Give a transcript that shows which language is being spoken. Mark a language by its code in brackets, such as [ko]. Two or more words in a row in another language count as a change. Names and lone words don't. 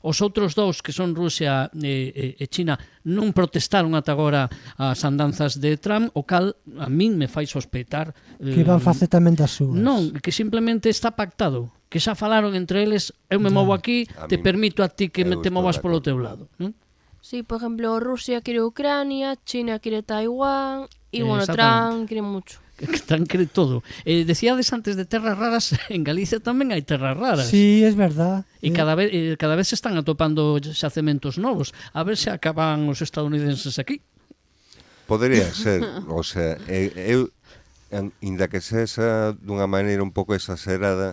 [gl] Os outros 2, que son Rusia e China, non protestaron ata agora as andanzas de Trump, o cal a min me fai sospeitar que van facer tamén das súas. Non, que simplemente está pactado, que xa falaron entre eles, eu me movo aquí, te permito a ti que te movas polo teu lado, non? [es] Sí, por ejemplo, Rusia quiere Ucrania, China quiere Taiwán y bueno, Trump quiere mucho. Trump quiere todo. [gl] Decíades antes de terras raras, en Galicia tamén hai terras raras. [es] Sí, es verdad. [gl] E cada vez se están atopando xacementos novos. A ver se acaban os estadounidenses aquí. [es] Podría ser, o sea, [gl] eu inda que sexa dunha maneira un pouco exagerada.